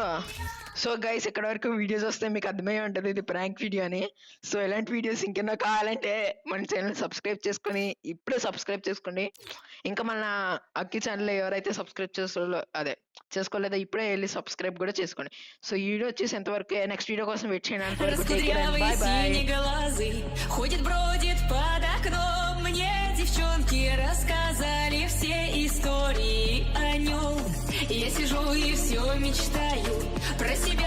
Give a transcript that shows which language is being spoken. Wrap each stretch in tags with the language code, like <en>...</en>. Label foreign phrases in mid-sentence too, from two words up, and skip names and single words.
<en>So guys</en> <te>ఇక్కడ వరకు వీడియోస్ వస్తే మీకు అర్థమై ఉంటుంది ఇది</te> <en>prank video</en> <te>అని. సో ఇలాంటి వీడియోస్ ఇంకెన్నో కావాలంటే మన ఛానల్ సబ్స్క్రైబ్ చేసుకొని ఇప్పుడే సబ్స్క్రైబ్ చేసుకోండి. ఇంకా మన అక్కి ఛానల్ ఎవరైతే సబ్స్క్రైబ్ చేసుకోలేదో ఇప్పుడే వెళ్ళి సబ్స్క్రైబ్ కూడా చేసుకోండి. సో ఈ వీడియో వచ్చేసి ఎంతవరకు,</te> <en>next video</en> <te>కోసం వెయిట్ చేయడానికి.</te> <ru>Раскудрявый синеглазый ходит, бродит под окном. Мне девчонки рассказали все истории о нем. Я сижу и все мечтаю про себя.</ru>